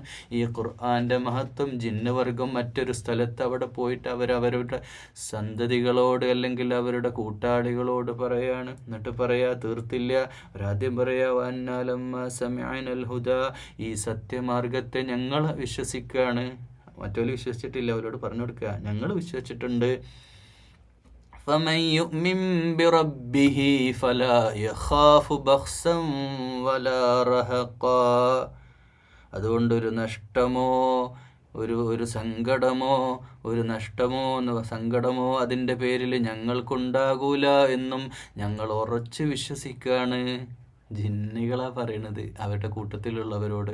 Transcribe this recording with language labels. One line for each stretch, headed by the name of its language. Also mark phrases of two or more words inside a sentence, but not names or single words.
Malayalam: ഈ ഖുർആൻ്റെ മഹത്വം ജിന്ന് വർഗം മറ്റൊരു സ്ഥലത്ത് അവിടെ പോയിട്ട് അവരവരുടെ സന്തതികളോട് അല്ലെങ്കിൽ അവരുടെ കൂട്ടാളികളോട് പറയാണ്. എന്നിട്ട് പറയാ, തീർത്തില്ല. ഒരാദ്യം പറയാ,
Arabic: وأنا لما سمعنا الهدى,
Malayalam: ഈ സത്യമാർഗത്തെ ഞങ്ങൾ വിശ്വസിക്കുകയാണ്. മറ്റവർ വിശ്വസിച്ചിട്ടില്ല, അവരോട് പറഞ്ഞു കൊടുക്കുക, ഞങ്ങൾ വിശ്വസിച്ചിട്ടുണ്ട്.
Arabic: فمن يؤمن بربه فلا يخاف بخسا ولا رهقا.
Malayalam: അതുകൊണ്ടൊരു നഷ്ടമോ ഒരു സങ്കടമോ സങ്കടമോ അതിൻ്റെ പേരിൽ ഞങ്ങൾക്കുണ്ടാകൂല എന്നും ഞങ്ങൾ ഉറച്ചു വിശ്വസിക്കുകയാണ്. ജിന്നുകളാ പറയണത് അവരുടെ കൂട്ടത്തിലുള്ളവരോട്.